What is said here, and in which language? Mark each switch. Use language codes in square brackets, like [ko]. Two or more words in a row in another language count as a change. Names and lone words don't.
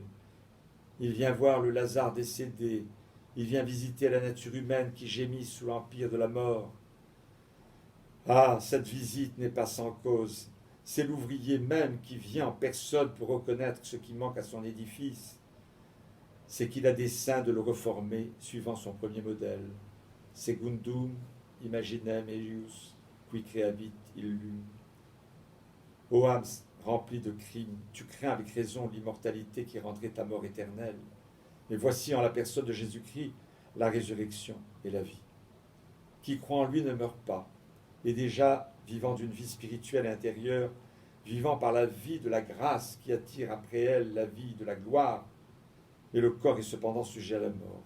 [fr] Il vient voir le Lazare décédé, il vient visiter la nature humaine qui gémit sous l'empire de la mort. Ah, cette visite n'est pas sans cause. C'est l'ouvrier même qui vient en personne pour reconnaître ce qui manque à son édifice. C'est qu'il a dessein de le reformer suivant son premier modèle. [la] Secundum imaginem eius, qui creavit illum. [fr] Ô âme remplie de crimes, tu crains avec raison l'immortalité qui rendrait ta mort éternelle. Mais voici en la personne de Jésus-Christ la résurrection et la vie. Qui croit en lui ne meurt pas, et déjà vivant d'une vie spirituelle et intérieure, vivant par la vie de la grâce qui attire après elle la vie de la gloire, et le corps est cependant sujet à la mort.